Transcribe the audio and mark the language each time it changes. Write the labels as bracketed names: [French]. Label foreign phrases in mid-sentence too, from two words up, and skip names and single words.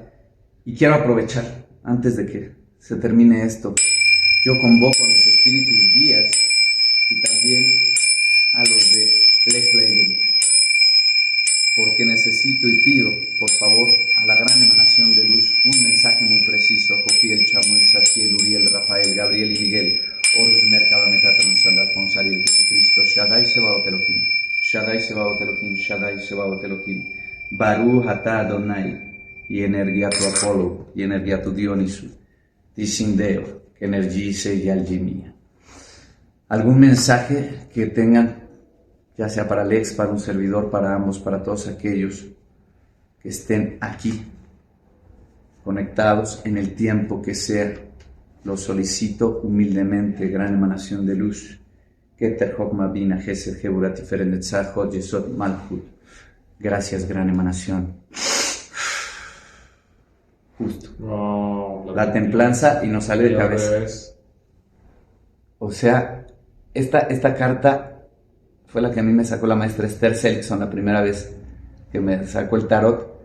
[Spanish] Y quiero aprovechar, antes de que se termine esto, yo convoco a mis espíritus guías y también a los de Lex Legend, porque necesito y pido, por favor, a la gran emanación de luz, un mensaje muy preciso. Jofiel, Chamuel, Satiel, Uriel, Rafael, Gabriel y Miguel, Ordes, Merkaba, Metatron, Sandar, Fonsariel, Jesucristo, [Hebrew] שדי, צבאות, אלהים, שדי, צבאות, אלהים, שדי, צבאות, אלהים, ברוך אתה אדוני, [Spanish] y energía tu Apolo, y energía tu Dionisu, Tisindeo, que energice y algimia. ¿Algún mensaje que tengan, ya sea para Alex, para un servidor, para ambos, para todos aquellos que estén aquí, conectados en el tiempo que sea? Lo solicito humildemente, gran emanación de luz. [Hebrew] כתר חכמה בינה חסד גבורה תפארת נצח הוד יסוד מלכות. [Spanish] Gracias, gran emanación. Justo. Oh, la templanza y nos sale de cabeza. Revés. O sea, esta carta fue la que a mí me sacó la maestra Esther Seligson la primera vez que me sacó el tarot.